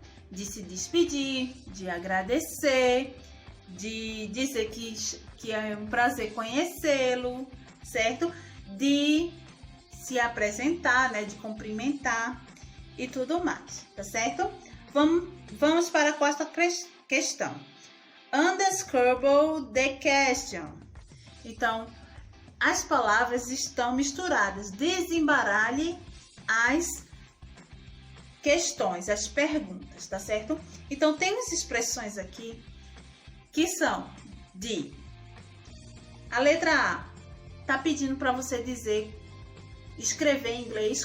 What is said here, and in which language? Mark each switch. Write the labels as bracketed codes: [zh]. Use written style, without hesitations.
[pt] De se despedir, de agradecer, de dizer que é um prazer conhecê-lo, certo? De se apresentar, né? De cumprimentar e tudo mais, tá certo? Vamos para a quarta questão. [en] Unscramble the question. [pt] Então, as palavras estão misturadas. Desembaralhe as questões, as perguntas, tá certo? Então, temos expressões aqui que são de... A letra A tá pedindo para você dizer, escrever em inglês.